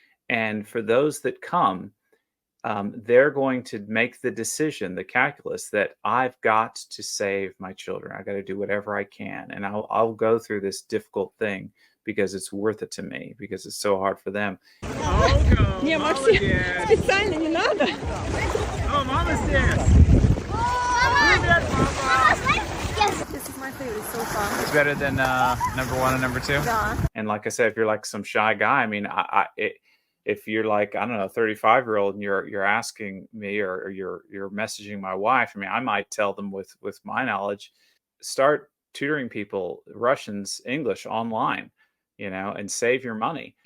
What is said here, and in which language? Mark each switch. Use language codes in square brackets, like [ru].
[en] And for those that come, they're going to make the decision, the calculus, that I've got to save my children. I got to do whatever I can. And I'll go through this difficult thing because it's worth it to me, because it's so hard for them. [ru] Не, Максим, специально не надо. [en] Oh, Mama says. This is my favorite so far. It's better than number 1 and number 2. Yeah. And like I said, if you're like some shy guy, I mean, if you're like, I don't know, a 35-year-old and you're asking me or you're messaging my wife, I mean, I might tell them with my knowledge, start tutoring people Russians, English online, and save your money.